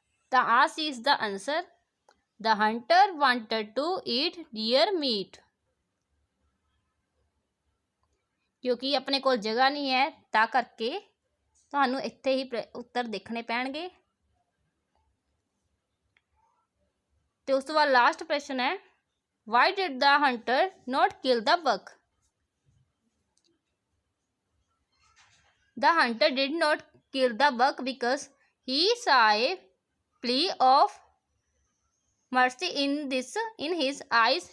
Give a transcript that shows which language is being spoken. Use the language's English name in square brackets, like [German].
[Punjabi] ਤਾਂ ਆ ਸੀ ਇਸ ਦਾ answer [English] The hunter wanted to eat deer meat. [Punjabi] ਕਿਉਂਕਿ ਆਪਣੇ ਕੋਲ ਜਗ੍ਹਾ ਨਹੀਂ ਹੈ ਤਾਂ ਕਰਕੇ ਤੁਹਾਨੂੰ ਇੱਥੇ ਹੀ ਉੱਤਰ ਦੇਖਣੇ ਪੈਣਗੇ। ਤੇ ਉਸ ਤੋਂ ਬਾਅਦ ਲਾਸਟ ਪ੍ਰਸ਼ਨ ਹੈ [English] Why did the hunter not kill the buck? The hunter did not kill the buck because he saw a plea of mercy in his eyes.